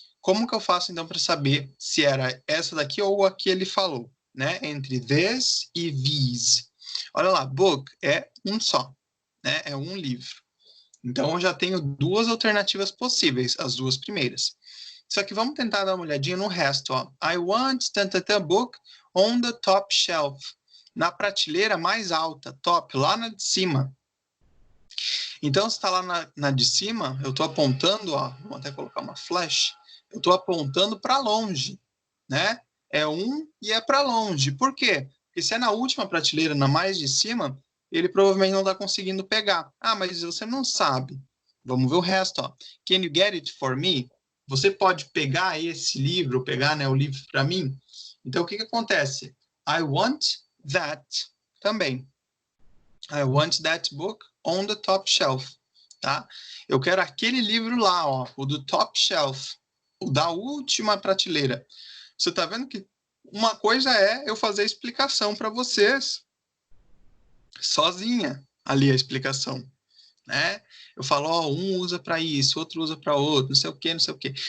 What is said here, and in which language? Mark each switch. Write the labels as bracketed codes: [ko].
[pt] Como que eu faço então para saber se era essa daqui ou a que ele falou, né? Entre this e these. Olha lá, book é um só, né? É um livro. Então eu já tenho duas alternativas possíveis, as duas primeiras. Só que vamos tentar dar uma olhadinha no resto, ó. [en] I want the book on the top shelf. [pt] Na prateleira mais alta, top, lá na de cima. Então, se está lá na de cima, eu estou apontando, ó, vou até colocar uma flash, eu estou apontando para longe, né? É um e é para longe. Por quê? Porque se é na última prateleira, na mais de cima, ele provavelmente não está conseguindo pegar. Ah, mas você não sabe. Vamos ver o resto, ó. [en] Can you get it for me? [pt] Você pode pegar esse livro, pegar, né, o livro para mim? Então, o que acontece? [en] I want that [pt] também. [en] I want that book on the top shelf, tá? [pt] Eu quero aquele livro lá, ó, o do top shelf, o da última prateleira. Você tá vendo que uma coisa é eu fazer a explicação para vocês sozinha, ali a explicação, né? Eu falo, ó, um usa para isso, outro usa para outro, não sei o quê, não sei o quê.